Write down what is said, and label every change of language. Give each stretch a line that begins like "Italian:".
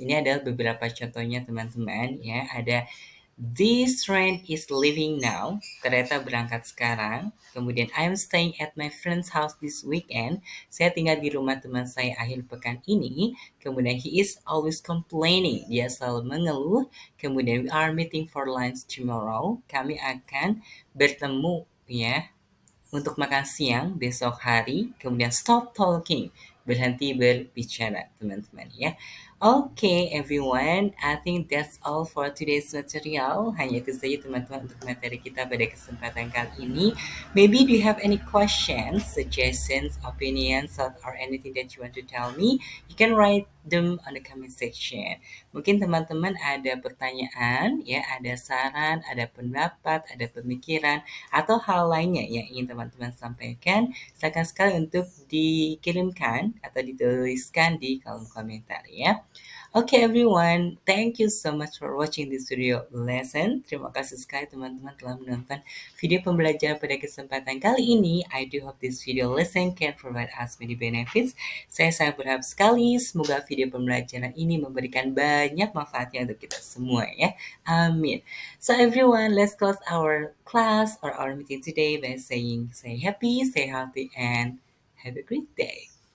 Indonesian: Ini adalah beberapa contohnya, teman-teman ya.
English: Ada this train is leaving now.
Indonesian: Kereta berangkat sekarang.
English: Kemudian I'm staying at my friend's house this weekend.
Indonesian: Saya tinggal di rumah teman saya akhir pekan ini.
English: Kemudian he is always complaining.
Indonesian: Dia selalu mengeluh.
English: Kemudian we are meeting for lunch tomorrow.
Indonesian: Kami akan bertemu ya untuk makan siang besok hari, kemudian
English: stop talking,
Indonesian: berhenti berbicara, teman-teman ya.
English: Okay, everyone, I think that's all for today's material.
Indonesian: Hanya itu saja, teman-teman, untuk materi kita pada kesempatan kali ini.
English: Maybe do you have any questions, suggestions, opinions, thoughts, or anything that you want to tell me? You can write them on the comment section.
Indonesian: Mungkin teman-teman ada pertanyaan, ya, ada saran, ada pendapat, ada pemikiran, atau hal lainnya yang ingin teman-teman sampaikan, silakan sekali untuk dikirimkan atau dituliskan di kolom komentar ya.
English: Okay everyone, thank you so much for watching this video lesson.
Indonesian: Terima kasih sekali teman-teman telah menonton video pembelajaran pada kesempatan kali ini.
English: I do hope this video lesson can provide us many benefits.
Indonesian: Saya sangat berharap sekali semoga video pembelajaran ini memberikan banyak manfaatnya untuk kita semua ya. Amin.
English: So everyone, let's close our class or our meeting today by saying stay happy, stay healthy, and have a great day.